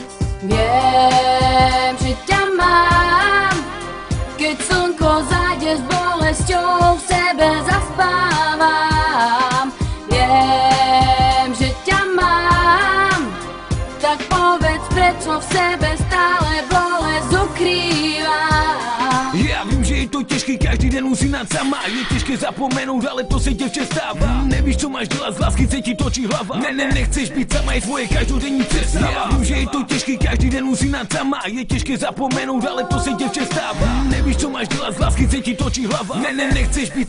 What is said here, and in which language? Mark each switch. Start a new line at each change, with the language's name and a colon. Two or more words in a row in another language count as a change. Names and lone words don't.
Slovak: Viem, že ťa mám, keď slnko zájde s bolesťou, v sebe zaspávam. Viem, že ťa mám, tak povedz, prečo v sebe stále bolesť ukrývam.
Czech: Ja vím, že je to těžký, každý den usínat sama. Je těžké zapomenout, ale to se děvče stává. Nevíš, co máš dělat, z lásky se ti točí hlava. Nechceš být sama, je tvoje každodenní představa. Já vím, že je to těžký, každý den usínat sama. Je těžké zapomenout, ale to se děvče stává. Nevíš, co máš dělat, z lásky se ti točí hlava.